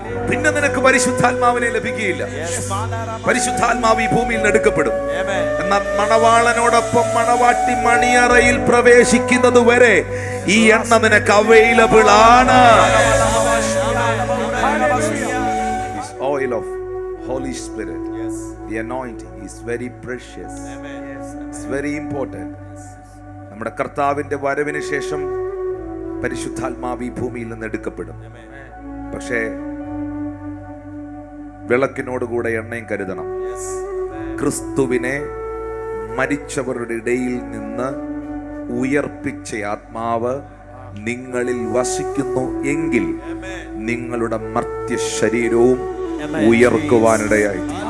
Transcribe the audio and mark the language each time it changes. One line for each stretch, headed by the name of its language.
Malayalam: പിന്നെ നിനക്ക് പരിശുദ്ധാത്മാവിനെ ലഭിക്കുകയില്ല. പരിശുദ്ധാത്മാവ് ഈ ഭൂമിയിൽ നിന്ന് എടുക്കപ്പെടും. എന്നാൽ മണവാളനോടൊപ്പം മണവാട്ടി മണിയറയിൽ പ്രവേശിക്കുന്നത് വരെ ഈ എണ്ണ നിനക്ക് അവൈലബിൾ ആണ്.
English: Oil of Holy Spirit, the anointing is very precious. It's very important.
Malayalam: നമ്മുടെ കർത്താവിന്റെ വരവിന് ശേഷം പരിശുദ്ധാത്മാവ് ഈ ഭൂമിയിൽ നിന്ന് എടുക്കപ്പെടും. പക്ഷേ വിളക്കിനോടുകൂടെ എണ്ണയും കരുതണം. ക്രിസ്തുവിനെ മരിച്ചവരുടെ ഇടയിൽ നിന്ന് ഉയർപ്പിച്ച ആത്മാവ് നിങ്ങളിൽ വസിക്കുന്നു എങ്കിൽ നിങ്ങളുടെ മർത്യ ശരീരവും ഉയർക്കുവാനിടയായി.